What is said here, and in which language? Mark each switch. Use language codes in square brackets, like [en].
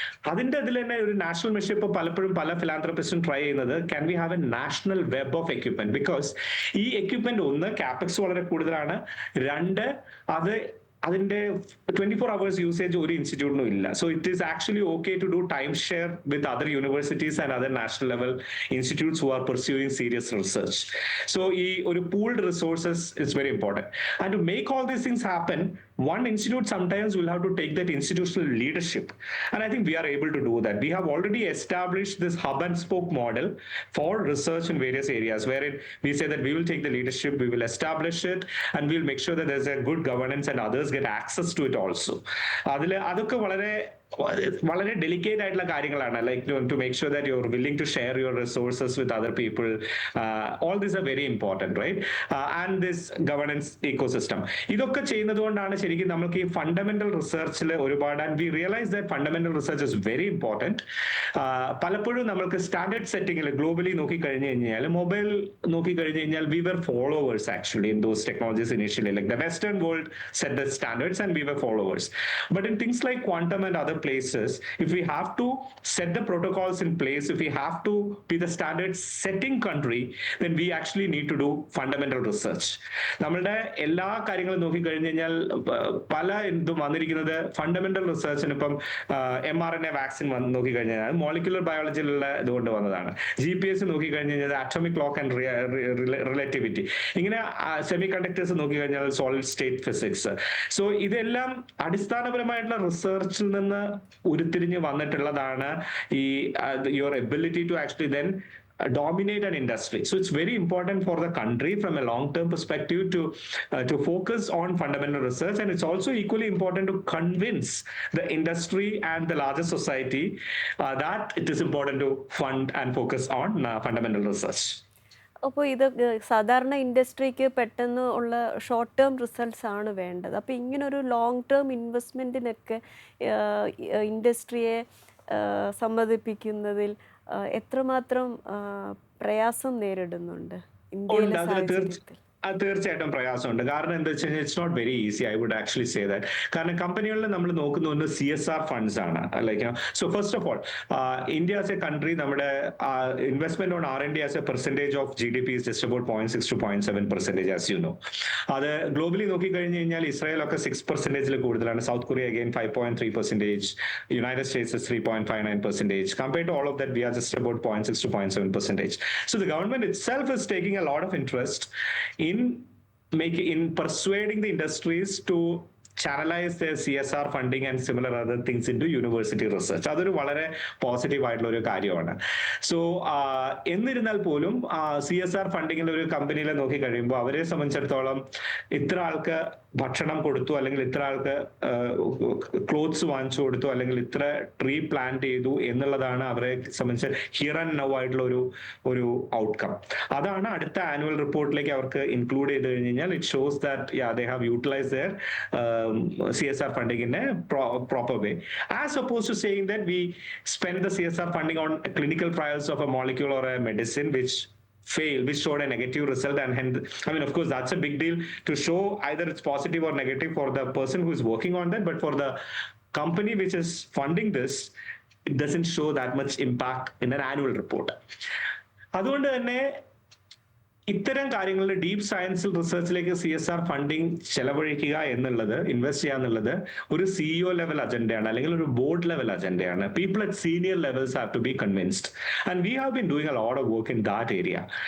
[ml] അതിന്റെ ഇതിൽ തന്നെ ഒരു നാഷണൽ മിഷൻ ഇപ്പോൾ പലപ്പോഴും പല ഫിലാന്ത്രപ്പിസ്റ്റും ട്രൈ ചെയ്യുന്നത്, [en] Can we have a national web of equipment? [ml] Because ഈ എക്യുപ്മെന്റ്, ഒന്ന്, കാപെക്സ് വളരെ കൂടുതലാണ്, രണ്ട്, അത് അതിന്റെ 24 hours യൂസേജ് ഒരു ഇൻസ്റ്റിറ്റ്യൂട്ടിനും ഇല്ല. [en] So it is actually okay to do time share with other universities and other national level institutes who are pursuing serious research. So [ml] ഈ ഒരു [en] Pooled resources is very important. And to make all these things happen, one institute sometimes will have to take that institutional leadership, and I think we are able to do that. We have already established this hub and spoke model for research in various areas, wherein we say that we will take the leadership, we will establish it, and we'll make sure that there's a good governance and others get access to it also. [ml] അതിൽ അതൊക്കെ വളരെ delicate ആയിട്ടുള്ള കാര്യങ്ങളാണ്. [en] Like to make sure that you are willing to share your resources with other people. All these are very important, right? And this governance ecosystem, [ml] ഇതൊക്കെ ചെയ്യുന്നത് കൊണ്ടാണ് ശരിക്കും നമുക്ക് ഈ ഫണ്ടമെന്റൽ റിസർച്ചിൽ ഒരുപാട്, [en] And we realise that fundamental research is very important. [ml] പലപ്പോഴും നമ്മൾക്ക് standard സെറ്റിംഗിൽ globally നോക്കിക്കഴിഞ്ഞു കഴിഞ്ഞാൽ, മൊബൈൽ നോക്കിക്കഴിഞ്ഞു കഴിഞ്ഞാൽ, [en] We were followers actually in those technologies initially. Like the western world set the standards and we were followers. But in things like quantum and other places, if we have to set the protocols in place, if we have to be the standard setting country, then we actually need to do fundamental research. [ml] നമ്മളുടെ എല്ലാ കാര്യങ്ങളും നോക്കിക്കഴിഞ്ഞു കഴിഞ്ഞാൽ പല ഇതും വന്നിരിക്കുന്നത് fundamental റിസർച്ചിന്. ഇപ്പം mRNA vaccine നോക്കിക്കഴിഞ്ഞാൽ molecular ബയോളജിയിലുള്ള ഇതുകൊണ്ട് വന്നതാണ്. GPS നോക്കിക്കഴിഞ്ഞു കഴിഞ്ഞാൽ അറ്റോമിക് ക്ലോക്ക് ആൻഡ് റിലേറ്റിവിറ്റി. ഇങ്ങനെ സെമി കണ്ടക്ടേഴ്സ് നോക്കിക്കഴിഞ്ഞാൽ സോളിഡ് സ്റ്റേറ്റ് ഫിസിക്സ്. സോ ഇതെല്ലാം അടിസ്ഥാനപരമായിട്ടുള്ള റിസർച്ചിൽ നിന്ന് ഉരുത്തിരിഞ്ഞ് വന്നിട്ടുള്ളതാണ് ഈ [en] Your ability to actually then dominate an industry. So it's very important for the country from a long-term perspective to focus on fundamental research, and it's also equally important to convince the industry and the larger society that it is important to fund and focus on fundamental research. [ml] അപ്പോൾ ഇത് സാധാരണ ഇൻഡസ്ട്രിക്ക് പെട്ടെന്ന് ഉള്ള short term results ആണ് വേണ്ടത്. അപ്പോൾ ഇങ്ങനൊരു long term ഇൻവെസ്റ്റ്മെൻറ്റിനൊക്കെ ഇൻഡസ്ട്രിയെ സമ്മതിപ്പിക്കുന്നതിൽ എത്രമാത്രം പ്രയാസം നേരിടുന്നുണ്ട് ഇന്ത്യയിലെ സാഹചര്യത്തിൽ? തീർച്ചയായിട്ടും പ്രയാസമുണ്ട്. കാരണം എന്താ വെച്ച് കഴിഞ്ഞാൽ [en] It's not very easy, I would actually say that. [ml] കാരണം കമ്പനികളിൽ നമ്മൾ നോക്കുന്നത് CSR ഫണ്ട്സ് ആണ്. [en] like so first of all, India as a country, [ml] നമ്മുടെ investment [en] On R&D as a percentage of GDP is just about 0.6 to 0.7%, as you know. [ml] അത് globally നോക്കിക്കഴിഞ്ഞു കഴിഞ്ഞാൽ ഇസ്രായേലൊക്കെ 6% കൂടുതലാണ്. South Korea again 5.3%, United States 3.59%. [en] Compared to all of that, we are just about 0.6 to 0.7%. So the government itself is taking a lot of interest in persuading the industries to channelize their CSR funding and similar other things into university research. [ml] അതൊരു വളരെ positive ആയിട്ടുള്ള ഒരു കാര്യമാണ്. So എന്നിരുന്നാൽ പോലും CSR ഫണ്ടിങ്ങിൽ ഒരു കമ്പനിയിലെ നോക്കി കഴിയുമ്പോൾ അവരെ സംബന്ധിച്ചിടത്തോളം ഇത്ര ആൾക്ക് ഭക്ഷണം കൊടുത്തു, അല്ലെങ്കിൽ ഇത്ര ആൾക്ക് ക്ലോത്ത്സ് വാങ്ങിച്ചു കൊടുത്തു, അല്ലെങ്കിൽ ഇത്ര ട്രീ പ്ലാന്റ് ചെയ്തു എന്നുള്ളതാണ് അവരെ സംബന്ധിച്ച് [en] here and now [ml] ആയിട്ടുള്ള ഒരു ഔട്ട്കം. അതാണ് അടുത്ത ആനുവൽ റിപ്പോർട്ടിലേക്ക് അവർക്ക് ഇൻക്ലൂഡ് ചെയ്ത് കഴിഞ്ഞ് കഴിഞ്ഞാൽ [en] It shows that they have utilise their CSR funding in a proper way, as opposed to saying that we spend the CSR funding on clinical trials of a molecule or a medicine which showed a negative result, and hence, I mean, of course, that's a big deal to show either it's positive or negative for the person who is working on that, but for the company which is funding this, it doesn't show that much impact in an annual report. [ml] അതുകൊണ്ട് തന്നെ ഇത്തരം കാര്യങ്ങളിൽ deep science റിസർച്ചിലേക്ക് CSR funding ചെലവഴിക്കുക എന്നുള്ളത്, invest ചെയ്യുക എന്നുള്ളത് ഒരു CEO level അജണ്ടയാണ്, അല്ലെങ്കിൽ ഒരു board level അജണ്ടയാണ്. [en] People at senior levels have to be convinced, and we have been doing a lot of work in that area.